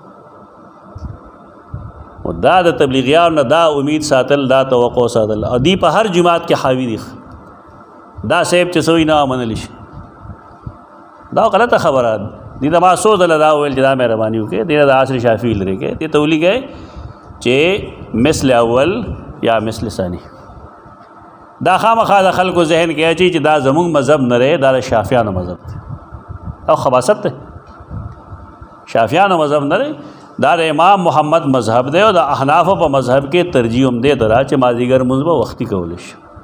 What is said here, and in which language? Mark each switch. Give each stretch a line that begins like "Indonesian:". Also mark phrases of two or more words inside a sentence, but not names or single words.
Pashto: او دا د تبلیغیانو نه دا امید ساتل، دا توقع ساتل، او دی په هر جماعت کې حاوي دي. دا صاحب چې سوی نه منلی شي دا غلطه خبره دي. دا ما څو ځله دا وویل چې دا مهرباني وکړئ دې نه د عصر شافعي لرې کړئ. دې ته ولیکئ چې مثل اول یا مثل ثاني. دا خامخا د خلکو ذهن کې اچي چې دا زمونږ مذهب نه دی، دا د شافعیانو مذهب دی. او خباثت دی. شافعیانو مذهب نه دی، دا د امام محمد مذهب دی. او د احنافو په مذهب کې ترجیح هم دې ته ده چې مازدیګر لمونځ به وختي کولی شي.